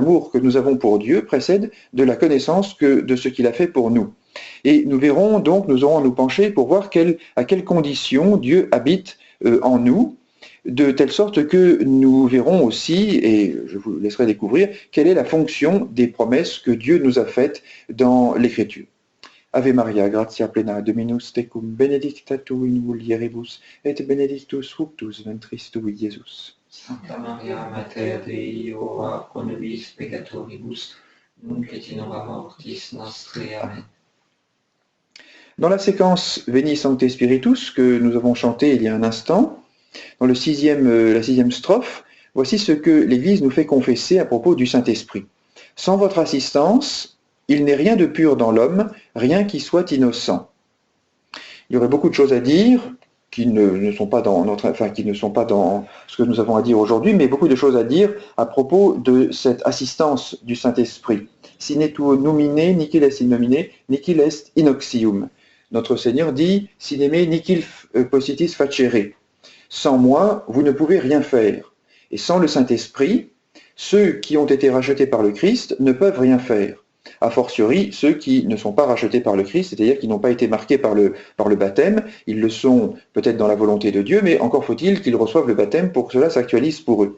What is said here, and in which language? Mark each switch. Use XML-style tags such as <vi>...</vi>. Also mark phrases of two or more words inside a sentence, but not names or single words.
<fr>L'amour que nous avons pour Dieu précède de la connaissance de ce qu'il a fait pour nous. Et nous verrons donc, nous aurons à nous pencher pour voir à quelles conditions Dieu habite en nous, de telle sorte que nous verrons aussi, et je vous laisserai découvrir, quelle est la fonction des promesses que Dieu nous a faites dans l'Écriture.</fr> <la>Ave Maria, gratia plena, Dominus tecum, benedicta tu in mulieribus, et benedictus fructus ventris tui, Iesus. Sancta Maria, Mater Dei, ora pro nobis peccatoribus, nunc et in hora mortis nostre. Amen.</la> <fr>Dans la séquence Veni Sancte Spiritus que nous avons chanté il y a un instant, dans la sixième strophe, voici ce que l'Église nous fait confesser à propos du Saint-Esprit. Sans votre assistance, il n'est rien de pur dans l'homme, rien qui soit innocent. Il y aurait beaucoup de choses à dire qui ne sont pas dans ce que nous avons à dire aujourd'hui, mais beaucoup de choses à dire à propos de cette assistance du Saint-Esprit.</fr> <la>Sine tuo numine, nihil est in nomine, nihil est in oxium.</la> <fr>Notre Seigneur dit,</fr> <la>sine me nihil possitis facere.</la> <fr>Sans moi, vous ne pouvez rien faire. Et sans le Saint-Esprit, ceux qui ont été rachetés par le Christ ne peuvent rien faire.</fr> <la>A fortiori,</la> <fr>ceux qui ne sont pas rachetés par le Christ, c'est-à-dire qui n'ont pas été marqués par le baptême, ils le sont peut-être dans la volonté de Dieu, mais encore faut-il qu'ils reçoivent le baptême pour que cela s'actualise pour eux.</fr>